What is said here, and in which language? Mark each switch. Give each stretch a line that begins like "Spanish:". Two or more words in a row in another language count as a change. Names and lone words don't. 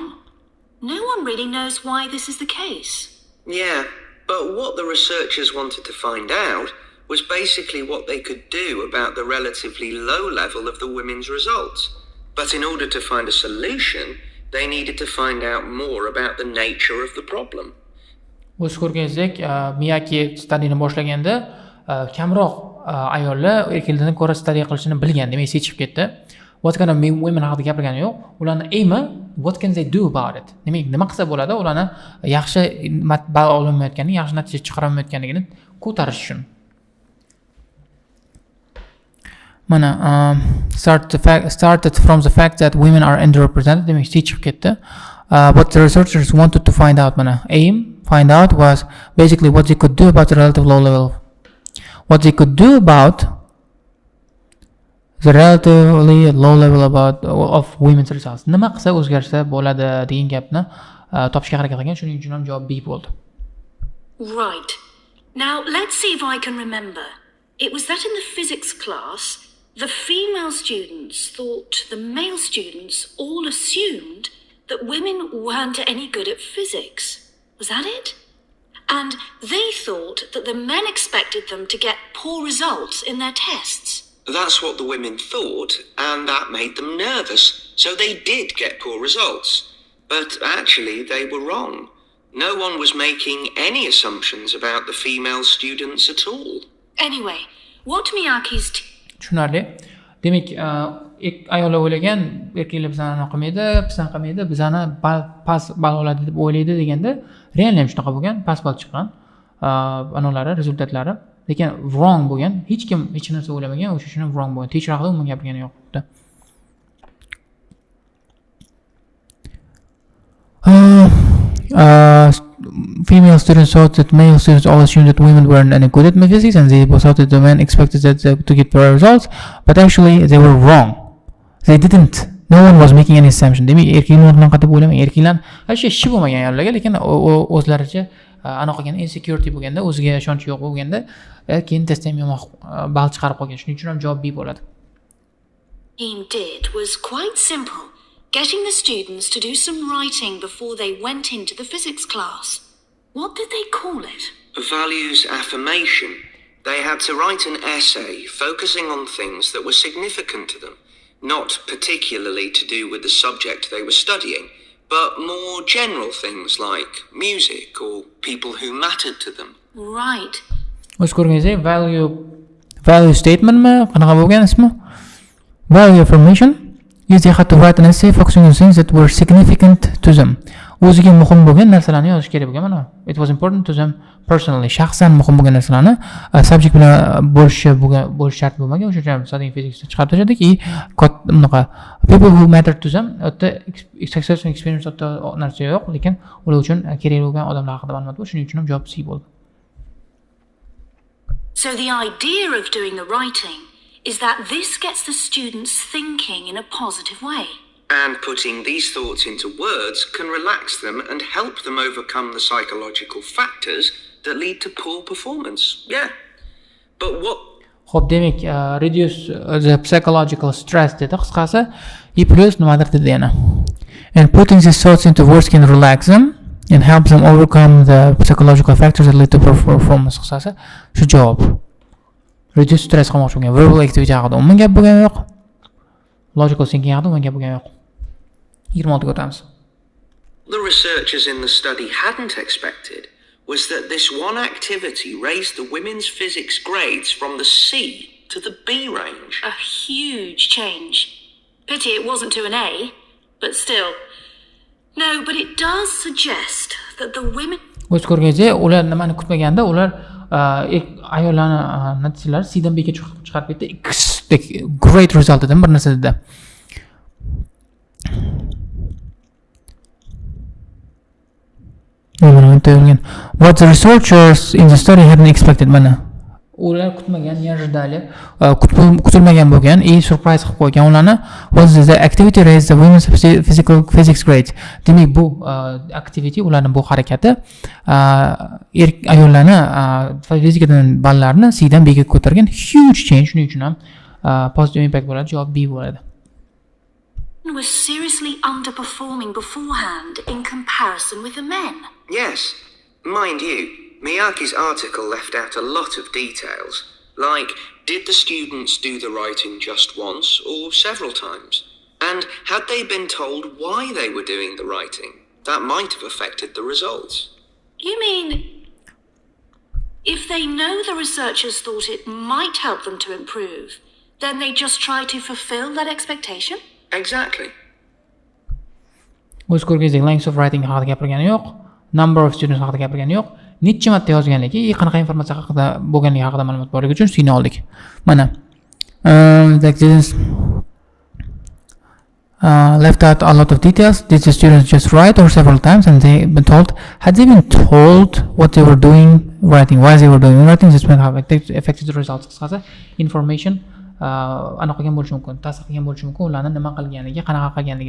English: No one really knows why this is the case. Yeah, but what the researchers wanted to find out was basically what they could do about the relatively low level of the women's results. But in order to find a solution, they needed to find out more about the nature of the problem.
Uzbek: O'z ko'rganingizdek, Miyake studyni boshlaganda kamroq ayollar erkaklardan ko'ra study qilishini bilgan, demak seçib ketdi.
English: What kind of women
Uzbek: haqida gapirgani yo'q. Ularni aimi
English: what can they do about it?
Uzbek: Demak, nima qilsa bo'ladi, ularni yaxshi ball olmayotganini, yaxshi natija chiqarolmayotganligini ko'tarish uchun.
English: Mana started from the fact that women are underrepresented.
Uzbek: Demak, C chiqib ketdi.
English: What the researchers wanted to find out, find out was basically what they could do about the relative low level. What they could do about the relatively low level of women's results.
Uzbek: Nima qilsa o'zgarsa bo'ladi degan gapni topishga harakat qilgan. Shuning uchun ham javob B bo'ldi.
English: Right. Now, let's see if I can remember. It was that in the physics class, the female students thought the male students all assumed that women weren't any good at physics. Was that it? And they thought that the men expected them to get poor results in their tests. That's what the women thought, and that made them nervous. So they did get poor results. But actually, they were wrong. No one was making any assumptions about the female students at all. Anyway, what Miyake's
Uzbek: Tushunarli. Demak, ayollar o'ylagan, erkaklar bizani qilmaydi, bizani qilmaydi, bizani past ball oladi deb o'ylaydi deganda, realni ham shunaqa bo'lgan, past ball chiqqan. Anolari, rezultatlari, lekin wrong bo'lgan. Hech kim hech narsa o'ylamagan, o'sha uchun wrong bo'lgan. Teacher haqida umuman gapirgani yo'qdi.
English: Female students thought that male students all assumed that women weren't any good at physics, and they thought that the men expected that to get better results, but actually they were wrong. They didn't. No one was making any assumption.
Uzbek: Demak, erkaklar bilan qatib o'ylamang. Erkaklar hech ishi bo'lmagan ayollarga, lekin o'zlaricha anaqa qilgan insecurity bo'lganda, o'ziga ishonch yo'q bo'lganda, keyin testdan yomon ball chiqarib qolgan. Shuning uchun ham javob B bo'ladi.
English: team did was quite simple. Getting the students to do some writing before they went into the physics class. What did they call it? Values affirmation. They had to write an essay focusing on things that were significant to them, not particularly to do with the subject they were studying, but more general things like music or people who mattered to them. Right.
Uzbek: O'z ko'rganingizdek,
English: value statementmi,
Uzbek: qanaqa bo'lgan ismi?
English: Value affirmation is they had to write an essay focusing on things that were significant to them.
Uzbek: o'ziga muhim bo'lgan narsalarni yozish kerak bo'lgan mana.
English: It was important to them personally.
Uzbek: Shaxsan muhim bo'lgan narsalarni subject bilan bo'lish shart bo'lmagan. O'sha uchun
English: studying physics
Uzbek: chiqarib tashladik. Bunaqa
English: people who matter to them success and experience
Uzbek: narsa yo'q, lekin ular uchun kerak bo'lgan odamlar haqida ma'lumot bor. Shuning uchun ham javob C bo'ldi.
English: So the idea of doing the writing is that this gets the students thinking in a positive way. And putting these thoughts into words can relax them and help them overcome the psychological factors that lead to poor performance. Yeah. But what...
Uzbek: Xo'p, demak,
English: reduce the psychological stress
Uzbek: dedi qisqasi. E plus nimadir dedi yana.
English: And putting these thoughts into words can relax them and help them overcome the psychological factors that lead to poor performance.
Uzbek: Qisqasi shu javob.
English: Reduce stress
Uzbek: qilmoqchi bo'lgan.
English: Verbal activity
Uzbek: haqida umuman gap bo'lgan yo'q.
English: Logical thinking
Uzbek: haqida umuman gap bo'lgan yo'q. 26 ga o'tamiz.
English: The researchers in the study hadn't expected was that this one activity raised the women's physics grades from the C to the B range. A huge change. Pity it wasn't to an A, but still. No, but it does suggest that the women...
Uzbek: O'z ko'rgazda ular nimani kutmaganda, ular ayollarni natijalari C dan B ga chiqarib ketdi.
English: Great result
Uzbek: dedim bir narsa dedi.
English: What the researchers in the study hadn't expected mana.
Uzbek: Ular kutmagan, ожидали, kutilmagan bo'lgan, surprise qilib qo'ygan ularni.
English: Was the activity raised the women's physics grades.
Uzbek: Demak, bu activity ularning bu harakati ayollarni fizikadan ballarini C dan B ga ko'targan.
English: Huge change.
Uzbek: Shuning uchun ham
English: positive impact
Uzbek: bo'ladi. Javob B bo'ladi.
English: Was seriously underperforming beforehand in comparison with the men. Yes. Mind you, Miyake's article left out a lot of details, like did the students do the writing just once or several times? And had they been told why they were doing the writing? That might have affected the results. You mean if they know the researchers thought it might help them to improve, then they just try to fulfill that expectation? Exactly.
Uzbek: O'z ko'rgazlik
English: length of writing
Uzbek: haqida gapirgani yo'q,
English: number of students
Uzbek: haqida gapirgani yo'q, necha marta yozganligi, qanaqa informatsiya haqida bo'lganligi haqida ma'lumot borligi uchun C'ni oldik.
English: Mana left out a lot of details. Did the students just write or several times and they been told? Had they been told what they were doing writing, why they were doing writing? This might have affected the results.
Uzbek: Qisqasi information aniq qilgan bo'lishi mumkin, ta'sir qilgan bo'lishi mumkin, ularni nima qilganligi, qanaqa qilganligi.